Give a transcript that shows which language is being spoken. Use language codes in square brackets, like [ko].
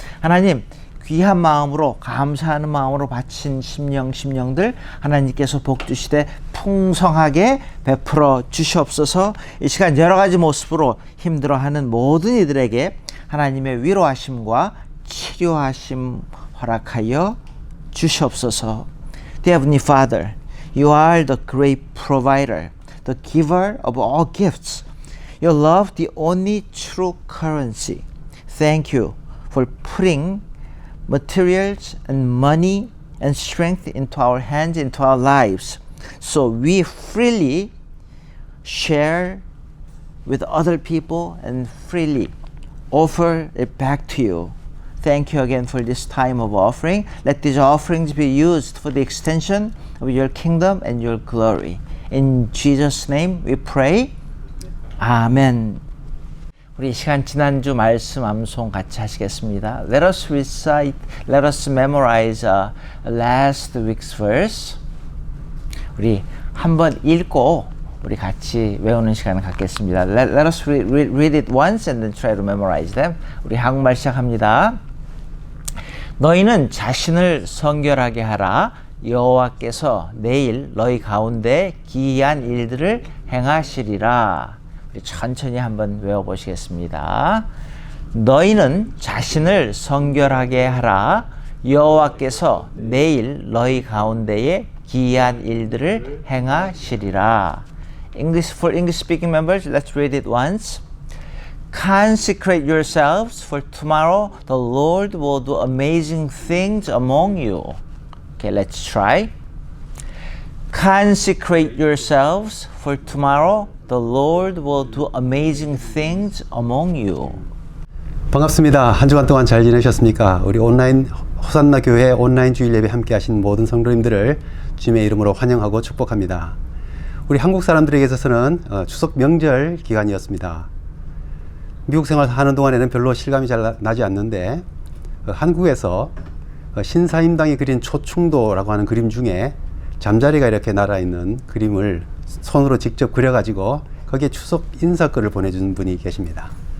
[ko] 하나님 귀한 마음으로 감사하는 마음으로 바친 심령들 하나님께서 복 주시되 풍성하게 베풀어 주시옵소서. 이 시간 여러 가지 모습으로 힘들어하는 모든 이들에게 하나님의 위로하심과 치료하심 허락하여 주시옵소서. [en] Dear Heavenly Father, You are the great provider, the giver of all gifts. Your love, the only true currency. Thank you for putting materials and money and strength into our hands, into our lives, so we freely share with other people and freely offer it back to you. thank you again for this time of offering. Let these offerings be used for the extension of your kingdom and your glory. In Jesus' name we pray. 아멘. [ko] 우리 이 시간 지난주 말씀 암송 같이 하시겠습니다. [en] Let us recite, let us memorize last week's verse. [ko] 우리 한번 읽고 우리 같이 외우는 시간을 갖겠습니다. [en] Let us read it once and then try to memorize them. [ko] 우리 한국말 시작합니다. 너희는 자신을 성결하게 하라. 여호와께서 내일 너희 가운데 기이한 일들을 행하시리라. 우리 천천히 한번 외워보시겠습니다. 너희는 자신을 성결하게 하라. 여호와께서 내일 너희 가운데에 기이한 일들을 행하시리라. [en] English for English speaking members, let's read it once. Consecrate yourselves, for tomorrow the Lord will do amazing things among you. Okay, let's try. Consecrate yourselves, for tomorrow the Lord will do amazing things among you. [ko] 반갑습니다. 한 주간 동안 잘 지내셨습니까? 우리 온라인 호산나 교회 온라인 주일 예배 함께 하신 모든 성도님들을 주님의 이름으로 환영하고 축복합니다. 우리 한국 사람들에게 있어서는 추석 명절 기간이었습니다. 미국 생활하는 동안에는 별로 실감이 잘 나지 않는데 한국에서 신사임당이 그린 초충도라고 하는 그림 중에 잠자리가 이렇게 날아있는 그림을 손으로 직접 그려가지고 거기에 추석 인사글을 보내준 분이 계십니다.